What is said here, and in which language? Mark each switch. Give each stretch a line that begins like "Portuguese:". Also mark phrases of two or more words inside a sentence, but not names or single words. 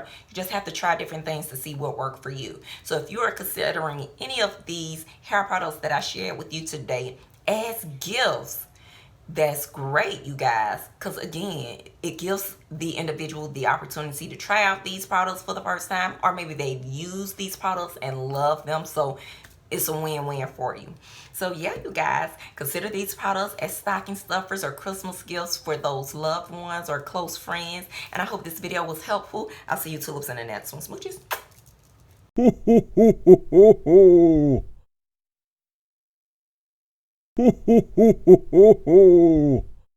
English: You just have to try different things to see what works for you. So if you are considering any of these hair products that I shared with you today as gifts, that's great, you guys, because again, it gives the individual the opportunity to try out these products for the first time, or maybe they've used these products and love them, so it's a win-win for you. So yeah, you guys, consider these products as stocking stuffers or Christmas gifts for those loved ones or close friends. And I hope this video was helpful. I'll see you tulips in the next one. Smooches. Ho, ho, ho, ho, ho, ho. Ho, ho, ho, ho, ho, ho.